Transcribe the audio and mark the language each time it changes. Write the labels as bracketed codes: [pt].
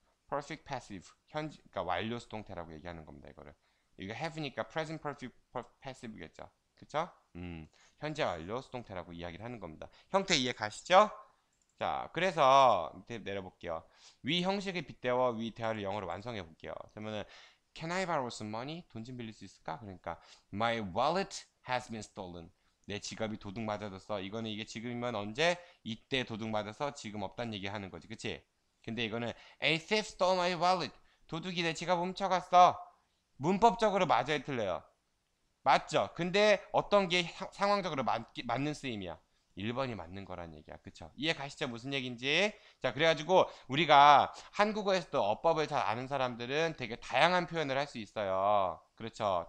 [ko] perfect passive 그러니까 완료 수동태라고 얘기하는 겁니다. 이거를 이거 have니까 present perfect passive겠죠. 그쵸? 현재 완료 수동태라고 이야기를 하는 겁니다. 형태 이해 가시죠? 자, 그래서 밑에 내려볼게요. 위 형식을 빗대어 위 대화를 영어로 완성해 볼게요. [en] 그러면은 Can I borrow some money? [ko] 돈 좀 빌릴 수 있을까? 그러니까 [en] My wallet has been stolen. [ko] 내 지갑이 도둑 맞아졌어. 이거는 이게 지금이면 언제? 이때 도둑 맞아서 지금 없단 얘기 하는 거지. 그치? 근데 이거는 [en] A thief stole my wallet. [ko] 도둑이 내 지갑 훔쳐갔어. 문법적으로 맞아요, 틀려요? 맞죠? 근데 어떤 게 상황적으로 맞는 쓰임이야? 1번이 맞는 거란 얘기야. 그쵸? 이해 가시죠? 무슨 얘기인지? 자, 그래가지고 우리가 한국어에서도 어법을 잘 아는 사람들은 되게 다양한 표현을 할 수 있어요. 그렇죠?